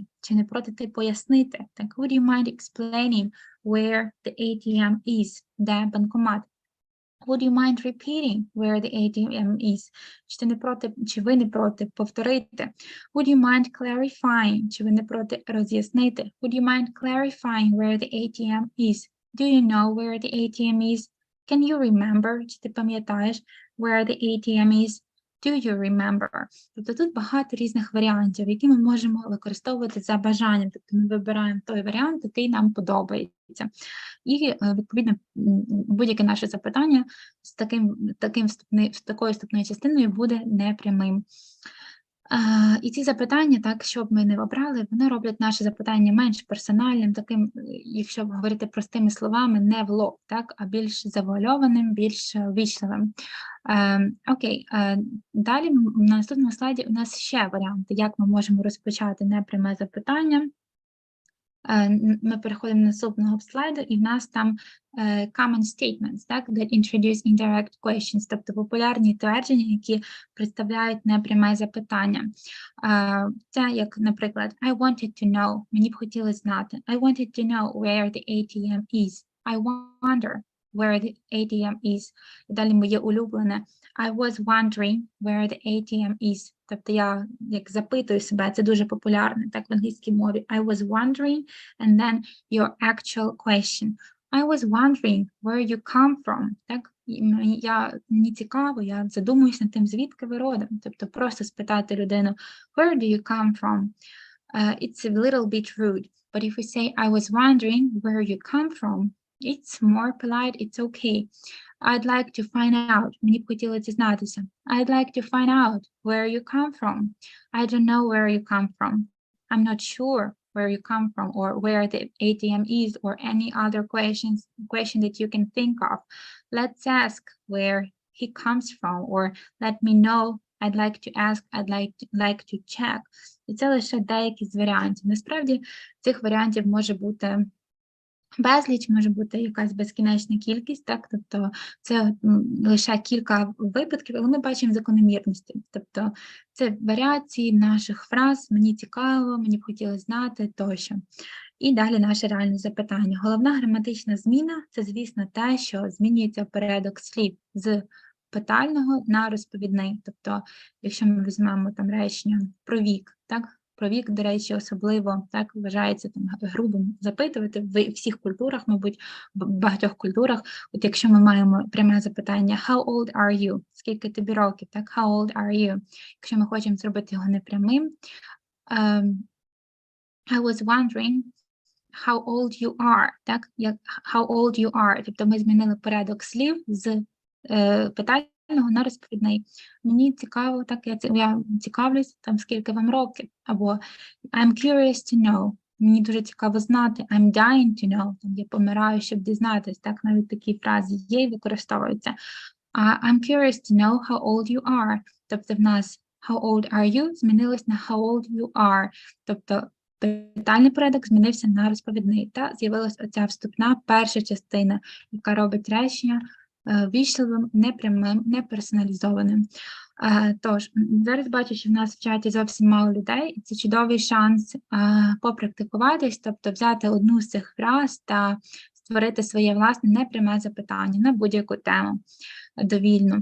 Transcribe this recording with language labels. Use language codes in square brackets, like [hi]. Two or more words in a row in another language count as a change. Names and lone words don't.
[uk] Чи не проти ти пояснити? Так, [en] would you mind explaining where the ATM is? [uk] Де банкомат? [en] Would you mind repeating where the ATM is? [uk] Чи ти не проти, чи ви не проти повторити? [en] Would you mind clarifying? [uk] Чи ви не проти роз'яснити? [en] Would you mind clarifying where the ATM is? Do you know where the ATM is? Can you remember? [uk] Чи ти пам'ятаєш [en] where the ATM is? Do you remember? [uk] Тобто тут багато різних варіантів, які ми можемо використовувати за бажанням. Тобто ми вибираємо той варіант, який нам подобається. І, відповідно, будь-яке наше запитання з такою вступною частиною буде непрямим. І ці запитання, так, щоб ми не обрали, вони роблять наше запитання менш персональним, таким, якщо говорити простими словами, не в лоб, так, а більш завуальованим, більш ввічливим. Окей, далі на наступному слайді у нас ще варіанти, як ми можемо розпочати непряме запитання. Ми переходимо до наступного слайду, і в нас там [en] common statements, [uk] так, [en] that introduce indirect questions, [uk] тобто популярні твердження, які представляють непряме запитання. Це як, наприклад, [en] I wanted to know, [uk] мені б хотілося знати. [en] I wanted to know where the ATM is. I wonder where the ATM is. [uk] І далі моє улюблене. [en] I was wondering where the ATM is. [uk] Тобто я як запитую себе, це дуже популярне, так, в англійській мові. [en] I was wondering, and then your actual question. I was wondering where you come from. [uk] Так, мені цікаво, я задумуюсь над тим, звідки ви родом. Тобто просто спитати людину, [en] where do you come from? It's a little bit rude. But if we say, I was wondering where you come from, it's more polite, it's okay. I'd like to find out. [uk] Мені б хотілося дізнатися. [en] I'd like to find out where you come from. I don't know where you come from. I'm not sure where you come from or where the ATM is or any other question that you can think of. Let's ask where he comes from or let me know. I'd like to ask, I'd like to check. [uk] І це лише деякі з варіантів. Насправді цих варіантів може бути безліч, може бути якась безкінечна кількість, так, тобто це лише кілька випадків, але ми бачимо закономірності, тобто це варіації наших фраз, мені цікаво, мені б хотілося знати, тощо. І далі наше реальне запитання. Головна граматична зміна – це, звісно, те, що змінюється порядок слів з питального на розповідний, тобто, якщо ми візьмемо там речення про вік, так, про вік, до речі, особливо так вважається там грубим запитувати в всіх культурах, мабуть, в багатьох культурах. От якщо ми маємо пряме запитання [en] how old are you? [uk] Скільки тобі років? Так, [en] how old are you? [uk] Якщо ми хочемо зробити його непрямим, [en] I was wondering how old you are, [uk] так, як [en] how old you are, [uk] тобто ми змінили порядок слів з питального на розповідний. Мені цікаво, так, я цікавлюсь, там, скільки вам років, або [en] I'm curious to know, [uk] мені дуже цікаво знати, [en] I'm dying to know, [uk] там, я помираю, щоб дізнатись, так, навіть такі фрази є і використовуються. [en] I'm curious to know how old you are, [uk] тобто в нас [en] how old are you [uk] змінилось на [en] how old you are, [uk] тобто питальний порядок змінився на розповідний, та з'явилась оця вступна перша частина, яка робить речення ввічливим, непрямим, неперсоналізованим. Тож, зараз бачу, що в нас в чаті зовсім мало людей, і це чудовий шанс попрактикуватись, тобто взяти одну з цих фраз та створити своє власне непряме запитання на будь-яку тему довільну.